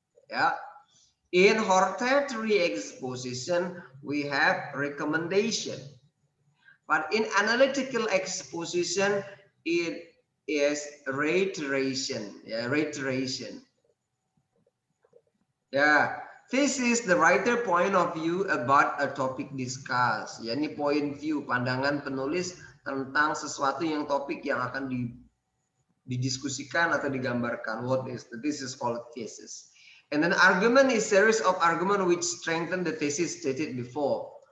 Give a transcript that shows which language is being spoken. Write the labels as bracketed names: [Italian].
[English] Yeah, in hortatory exposition, we have recommendation, but in analytical exposition, it is reiteration. Yeah, reiteration. Yeah. This is the writer point of view about a topic discussed. [Indonesian] Ya, ini point view, pandangan penulis tentang sesuatu yang topik yang akan didiskusikan atau digambarkan. [English] This is called thesis. And then argument is series of argument which strengthen the thesis stated before.